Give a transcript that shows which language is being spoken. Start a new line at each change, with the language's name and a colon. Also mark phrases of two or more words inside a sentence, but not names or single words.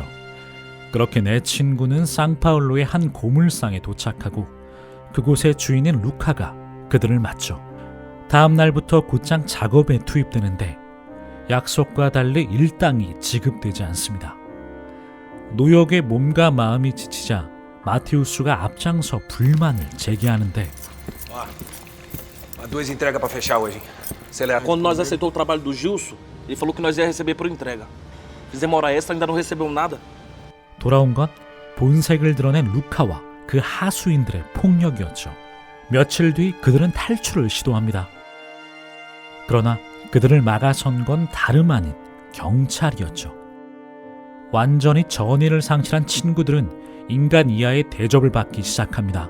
Korean: 그렇게 내 친구는 상파울로의 한 고물상에 도착하고 그곳의 주인인 루카가 그들을 맞죠. 다음 날부터 곧장 작업에 투입되는데 약속과 달리 일당이 지급되지 않습니다. 노역의 몸과 마음이 지치자 마테우스가 앞장서 불만을 제기하는데
Portuguese: Há duas entregas pra fechar hoje. Acelera. Quando nós aceitou o trabalho do Gilson, ele falou que nós ia receber por entrega. Fizemos hora extra, ainda não recebemos nada.
Korean: 돌아온 건 본색을 드러낸 루카와 그 하수인들의 폭력이었죠. 며칠 뒤 그들은 탈출을 시도합니다. 그러나 그들을 막아선 건 다름 아닌 경찰이었죠. 완전히 전의를 상실한 친구들은 인간 이하의 대접을 받기 시작합니다.